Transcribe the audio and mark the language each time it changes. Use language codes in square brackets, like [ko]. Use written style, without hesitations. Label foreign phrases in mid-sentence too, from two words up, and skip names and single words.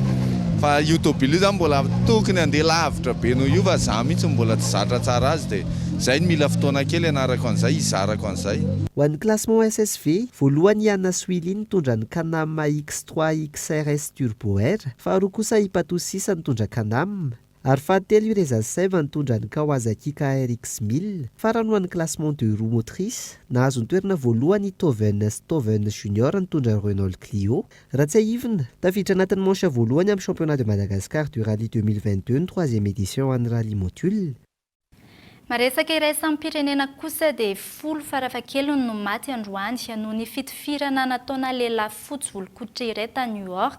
[mg] Fa io tôbila io zany mbola tokony handeha lavitra be noho io fa za mihitsy mbola tsy zatra tsara azy dia zay ny mila fotoana kely anarako an'izay izarako an'izay. Ho an'ny classement SSV, voalohany Anna Swili nitondra ny Canam X3 XRS Turbo R, faharoa kosa Ipato 6 nitondra Canam. Ary fahatelo Ireza Seva nitondra ny Kawasaki KRX 1000. Farany ho an'ny [fr] classement de roue motrice, [mg] nahazo ny toerana voalohany Stoven Junior nitondra Renault Clio. Raha tsy ahivina, tafiditra anatin'ny manche voalohany amin'ny [fr] championnat de Madagascar du Rally 2022 [mg] ny 3e édition an'ny rally module. Maresaka iray sampam-pirenena kosa dia 10 farafahakeliny no maty androany noho ny fitifirana nataona lehilahy fotsy volokoditra iray tany New York.